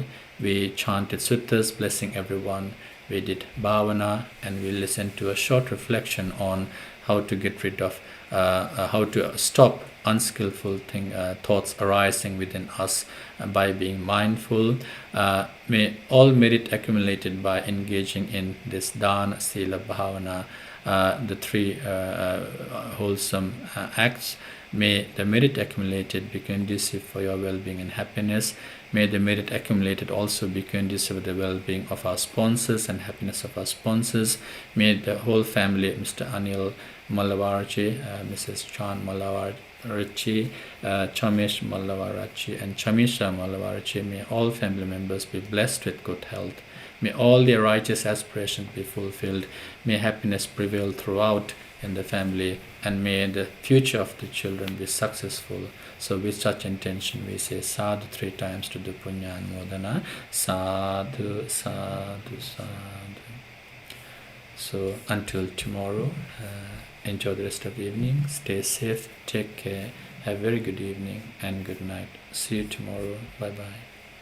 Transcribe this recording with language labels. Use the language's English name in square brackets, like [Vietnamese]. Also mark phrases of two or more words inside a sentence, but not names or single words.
[English] We chanted suttas blessing everyone. We did bhavana, and we listened to a short reflection on how to get rid of, how to stop unskillful thoughts arising within us by being mindful. May all merit accumulated by engaging in this [Pali] dana, sila, bhavana, [English] the 3 wholesome acts. May the merit accumulated be conducive for your well-being and happiness. May the merit accumulated also be conducive with the well-being of our sponsors and happiness of our sponsors. May the whole family, Mr. Anil Malavarchi, Mrs. Chan Malavarchi, Chamesh Malavarchi, and Chamisha Malavarchi, may all family members be blessed with good health. May all their righteous aspirations be fulfilled. May happiness prevail throughout in the family, and may the future of the children be successful. So with such intention we say sadhu 3 times to do [Pali] punya anumodana. Sadhu, sadhu, sadhu. [English] So until tomorrow, enjoy the rest of the evening, stay safe, take care, have a very good evening and good night. See you tomorrow. Bye bye.